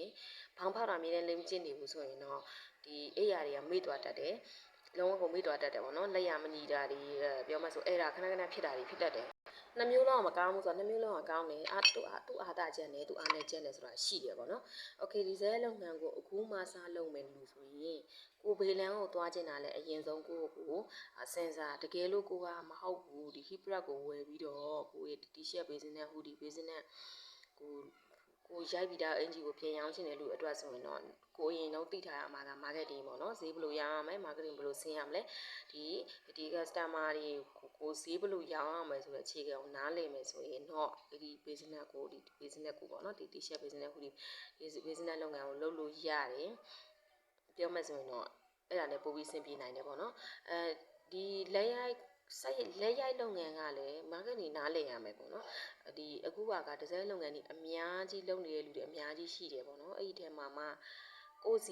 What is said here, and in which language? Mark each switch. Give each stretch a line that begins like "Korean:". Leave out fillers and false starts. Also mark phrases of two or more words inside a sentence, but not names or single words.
Burmese: ဘောင်းဖောက်တာအမြဲတမ်းလေးမကြည့်နေဘူးဆိုရင်တော့ဒီအိယာတွေကမေ့သွားတတ်တယ်လုံးဝကိုမေ့သွားတတ်တယ်ပေါ့နော်လက်ရမညီတာတွေပြောမှဆိုအဲ့ဒါခဏဖြစ်တာတွေဖြစ်တတ်တယ်နှမျိုးလုံးကမကောင်းဘူးဆိုတော့နှမျိုးလုံးကကောင်းတယ်သူ့အာသာချက်နဲ့သူ့အားနဲ့ချက်နဲ့ဆိုတာရှိတယ်ပေါ့နော်โอเคဒီဇက်လုပ်ငန်းကိုအခုမှစလုပ်မယ်လို့ဆိုရင်ကိုဘေလန်ကိုသွားချင်တာ လဲအရင်ဆုံးကိုစဉ်းစားတကယ်လို့ကိုကမဟုတ်ဘူးဒီ
English: hip wrap
Burmese: ကိုဝယ်ပြီးတော့ကိုရဲ့
English: t-shirt business hoodie business
Burmese: ကိုရိုက်ပြီးသားအင်ဂျီကိုပြင်ရောင်းချင်တဲ့လူအတွက်ဆိုရင်တော့ကိုရင်တော့သိထားရမှာက marketing ပေါ့နော်ဈေးဘယ်လိုရောင်းရမလဲ marketing ဘယ်လိုဆင်းရမလဲဒီ customer တွေကို ဈေးဘယ်လိုရောင်းရမလဲဆိုတဲ့အခြေခံကိုနားလည်မယ်ဆိုရင်တော့ဒီ business ကိုပေါ့နော်ဒီ
English: t-shirt business hoodie
Burmese: ဒီ business လုပ်ငန်းကိုလုပ်လို့ရတယ်ပြောမှဆိုရင်တော့အဲ့ဒါနဲ့ပို့ပြီးဆင်ပြေနိုင်တယ်ပေါ့နော်ဒီလက်ရို က်လုပ်ငန်းကလည်း marketing နားလည်ရမယ်ပေါ့နော်ဒီအခုကဒီဇိုင်းလုပ်ငန်းတွေအများကြီးလုပ်နေတဲ့လူတွေအများကြီးရှိတယ်ပေါ့နော်အဲ့ဒီထဲမှာကိုယ့်စီ